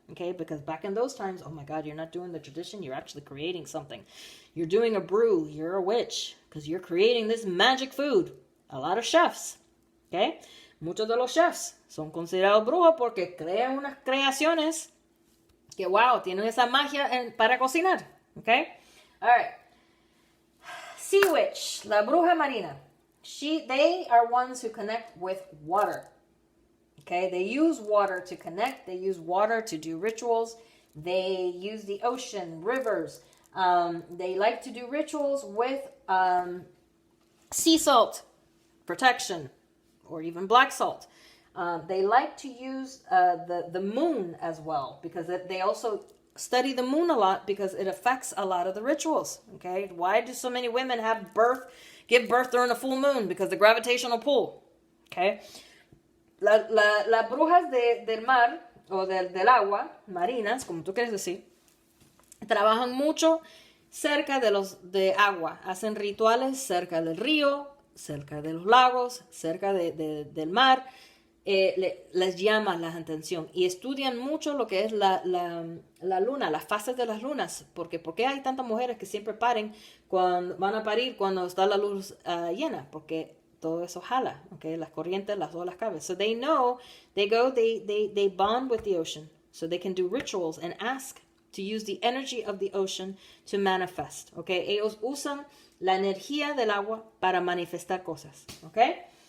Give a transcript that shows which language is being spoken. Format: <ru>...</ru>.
<en>Okay, because back in those times, oh my God, you're not doing the tradition, you're actually creating something. You're doing a brew, you're a witch, because you're creating this magic food. A lot of chefs, okay?</en> <es>Muchos de los chefs son considerados brujos porque crean unas creaciones que, wow, tienen esa magia para cocinar, okay?</es> <en>All right. Sea witch, la bruja marina. They are ones who connect with water. Okay, they use water to connect. They use water to do rituals. They use the ocean, rivers. They like to do rituals with sea salt protection, or even black salt. They like to use the moon as well, because they also study the moon a lot because it affects a lot of the rituals. Okay, why do so many women give birth during a full moon? Because the gravitational pull.</en> <es>Okay, las brujas del mar o del agua, marinas, como tú quieres decir, trabajan mucho cerca de agua, hacen rituales cerca del río, cerca de los lagos, cerca del mar. Les llama la atención y estudian mucho lo que es la luna, las fases de las lunas, porque ¿por qué hay tantas mujeres que siempre van a parir cuando está la luz llena? Porque todo eso jala, okay? Las corrientes, las olas caben.</es> <en>So they know, they bond with the ocean, so they can do rituals and ask to use the energy of the ocean to manifest, okay?</en> <es>Ellos usan la energía del agua para manifestar cosas, okay?</es>